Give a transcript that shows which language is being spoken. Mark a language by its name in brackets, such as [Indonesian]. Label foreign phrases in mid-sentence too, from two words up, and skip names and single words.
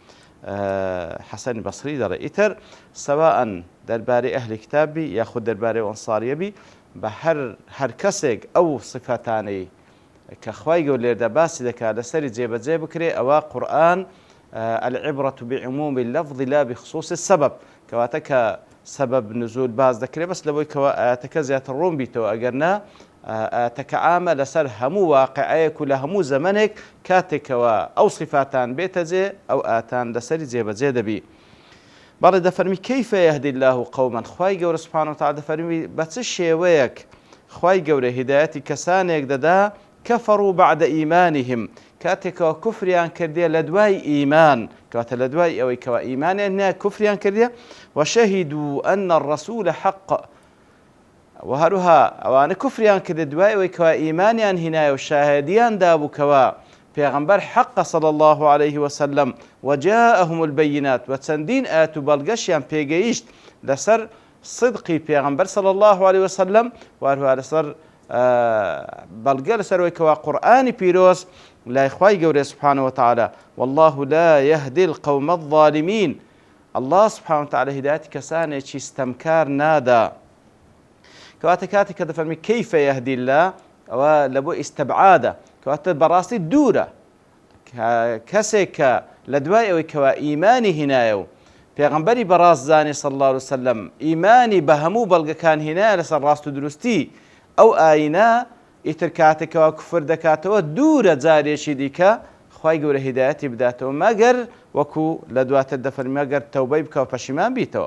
[Central Kurdish] حەسەنی بەسری دەڵێ ئیتر سەواءن دەربارەی ئەهلی کتابی یاخود دەربارەی ئەنساریەبی بە هەر کەسێک ئەو صفەتانەی کە خوای گەورە لێردا باسی دەکات لەسەری جێبەجێ بکرێ ئەوە قورئان [Arabic] العبرة بعموم اللفظ لا بخصوص السبب [Central Kurdish] کەواتە کە سەبەب نزول باز دەکرێت بەس لەبەوەی کەوە ئاەتەکە زیاتر ڕوون بیتەوە ئەگەرنا ئاەتەکە عامە لەسەر هەموو واقعەیەک و لە هەموو زەمانێک کاتێکەوە ئەو صفاتان بێتە جێ ئەو ئاتان لەسەری جێبەجێ دەبی. بەڵێ دەفەرمی [Arabic] كيف يهدي الله قوما [Central Kurdish] خوای گەورە [Arabic] سبحانه وتعالى [Central Kurdish] دەفەرمی بە چ شێوەیەک خوای گەورە هیدایەتی کەسانێک دەدا [Arabic] كفروا بعد إيمانهم [Central Kurdish] کاتێکەوە کوفریان کردێ لە دوای ئیمان کەواتە لە دوای ئەوەی کەوە ئیمانیان نییە کوفریان کردێ [Arabic] وشهدوا أن الرسول حق [Central Kurdish] و هەروها ئەوانە کوفریان کردێ دوای ئەوەی کەوە ئیمانیان هینایە و شاهدیان دابوو کەوە پێغەمبەر حەقە [Arabic] صلی الله عليه وسلم وجاءهم البينات [Central Kurdish] و چەندین ئاەت و بەڵگەشیان پێگەیشت لەسەر صدقی پێغەمبەر [Arabic] صلی الله عليه وسلم [Central Kurdish] و هەروها لەسەر بەڵگە لەسەرەوەی کەوە قورئانی پیرۆز لای خوای گەورە [Arabic] سبحانه وتعالى والله لا يهدي القوم الظالمين. الله سبحانه وتعالى [Central Kurdish] هدایەتی کەسانێکی ستەمکار نادا. کەواتە کاتێک کە دەفەرمی [Arabic] كيف يهدي الله [Central Kurdish] ئەوە لە بۆ ئیستەبعادە کەواتە بەڕاستی دوورە کەسێک کە لە دوای ئەوەی کەوە ئیمانی هینایە و پێغەمبەری بەڕاست زانێ [Arabic] صلی الله عليه وسلم [Central Kurdish] ئیمانی بە هەموو بەڵگەکان هینایە لەسەر ڕاست و دروستی ئەو ئاینە ئیتر کاتێکەوە کوفر دەکاتەوە دوورە جارێکی دیکە خوای گەورە هیدایەتی بداتەوە مەگەر وەکو لە دواتر دەفەرمی مەگەر تەوبەی بکەوە پەشیمان بیتەوە.